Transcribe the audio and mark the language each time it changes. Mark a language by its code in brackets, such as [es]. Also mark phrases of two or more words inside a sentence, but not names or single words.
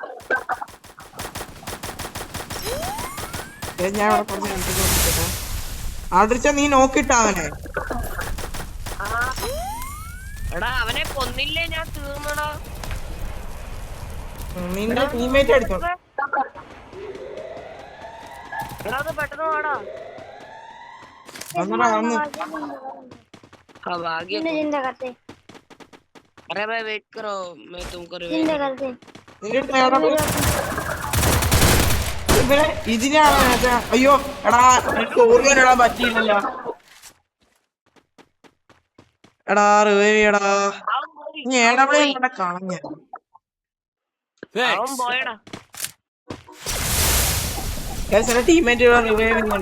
[ml] ഞാൻ ഇവിടെ കുറച്ച് ഹെൽത്ത് അടിക്കട്ടെ. ആദ്രിച്ച നീ നോക്കിട്ടാ അവനെ. അവനെ കൊന്നില്ലേ? ഞാൻ തീർന്നടാ. നിന്റെ ടീമേറ്റ് അടിച്ചോ. പെട്ടെന്ന് പോടാ. [hi] अरे भाई वेट करो, मैं तुमको रिवाइव [ml] ഇതിനാണ്. അയ്യോ എടാ എനിക്ക് ഓർമ്മ പറ്റിയില്ലല്ലോ. എടാ റിവൈവ് ചെയ്യടാ. നീ ഏടവിടെ കളഞ്ഞ [en] teammate revive [ml] ചെയ്യുന്നുണ്ട്.